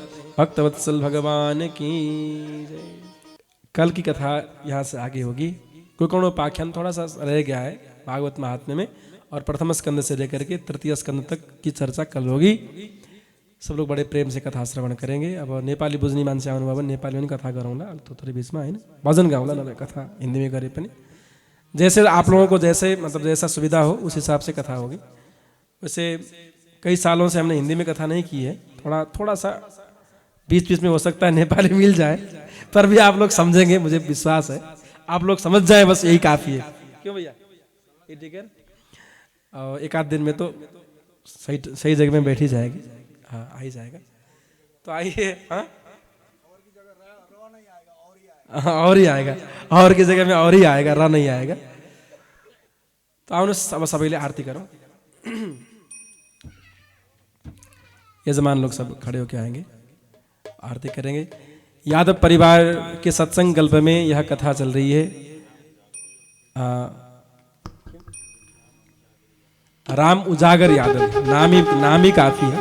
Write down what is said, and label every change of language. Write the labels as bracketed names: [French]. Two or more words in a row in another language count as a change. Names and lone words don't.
[Hindi] भक्तवत्सल भगवान की जय। कल की कथा यहाँ से आगे होगी। कुकर्णोपाख्यान थोड़ा सा रह गया है भागवत महात्म्य में, और प्रथम स्कंद से लेकर के तृतीय स्कंद तक की चर्चा कल होगी। सब लोग बड़े प्रेम से कथा श्रवण करेंगे। [Nepali] अब नेपाली बुझ्ने मान्छे आउनु भयो भने नेपाली पनि कथा गरौँला, [Hindi] तो थोड़ी [Nepali] बीचमा होइन भजन गाउँला, [Hindi] न कथा हिंदी में करे पनि जैसे आप लोगों को जैसे मतलब जैसा सुविधा हो उस हिसाब से कथा होगी। वैसे कई सालों से हमने हिंदी में कथा नहीं की है, थोड़ा सा बीच बीच में हो सकता है नेपाली मिल जाए, पर भी आप लोग समझेंगे, मुझे विश्वास है आप लोग समझ जाए, बस यही काफ़ी है। क्यों भैया, ये ठीक है। और एक आध दिन में तो सही जगह में बैठी जाएगी। हाँ, आ ही जाएगा। तो आइए। हाँ, और ही आएगा, और की जगह में और ही आएगा, रह नहीं आएगा। [Nepali] तो आउनु अब सबैले आरती करो। [Hindi] यजमान लोग सब खड़े होके आएंगे, आरती करेंगे। यादव परिवार के सत्संग कल्प में यह कथा चल रही है। राम उजागर यादव, नाम ही काफी है।